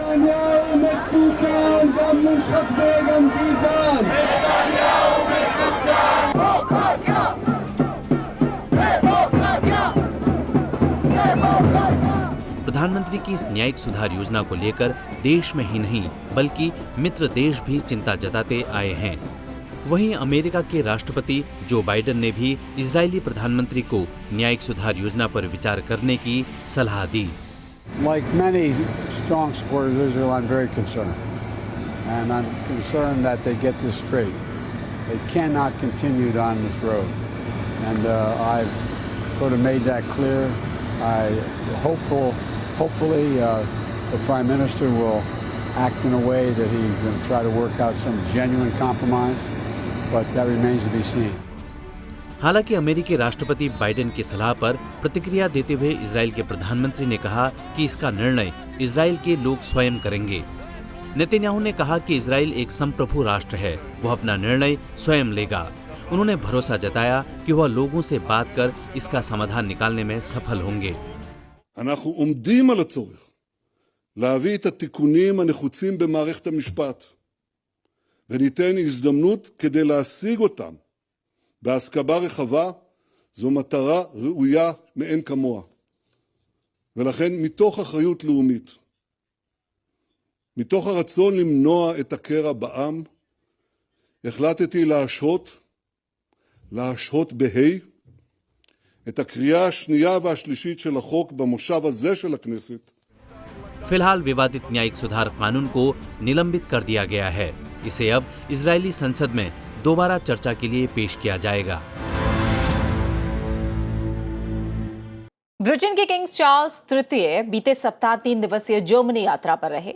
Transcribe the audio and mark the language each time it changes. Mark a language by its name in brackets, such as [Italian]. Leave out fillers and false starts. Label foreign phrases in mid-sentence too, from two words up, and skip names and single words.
[Hindi] प्रधानमंत्री की इस न्यायिक सुधार योजना को लेकर देश में ही नहीं बल्कि मित्र देश भी चिंता जताते आए हैं। वहीं अमेरिका के राष्ट्रपति जो बाइडेन ने भी इजरायली प्रधानमंत्री को न्यायिक सुधार योजना पर विचार करने की सलाह दी। [English] Like many strong supporters of Israel, I'm very concerned. And I'm concerned that they get this straight. They cannot continue down this road. And I've sort of made that clear. Hopefully the Prime Minister will act in a way that he's going to try to work out some genuine compromise, but that remains to be seen. [Hindi] हालांकि अमेरिकी राष्ट्रपति बाइडेन की सलाह पर प्रतिक्रिया देते हुए इजराइल के प्रधानमंत्री ने कहा कि इसका निर्णय इजराइल के लोग स्वयं करेंगे। नेतन्याहू ने कहा कि इजराइल एक संप्रभु राष्ट्र है, वो अपना निर्णय स्वयं लेगा। उन्होंने भरोसा जताया कि वह लोगों से बात कर इसका समाधान निकालने में सफल होंगे। [Hebrew] אנחנו עומדים על הצורך להביא את התיקונים הנחוצים במערכת המשפט וניתן הזדמנות כדי להשיג אותם בהסכמה רחבה. זו מטרה ראויה מאין כמוה. ולכן מתוך אחריות לאומית, מתוך הרצון למנוע את הקרע בעם, החלטתי להשהות את הקריאה השנייה והשלישית של החוק במושב הזה של הכנסת. [Hindi] फिलहाल विवादित न्यायिक सुधार कानून को निलंबित कर दिया गया है। इसे अब इजरायली संसद में दोबारा चर्चा के लिए पेश किया जाएगा। ब्रिटेन के किंग चार्ल्स तृतीय बीते सप्ताह 3 दिवसीय जर्मनी यात्रा पर रहे।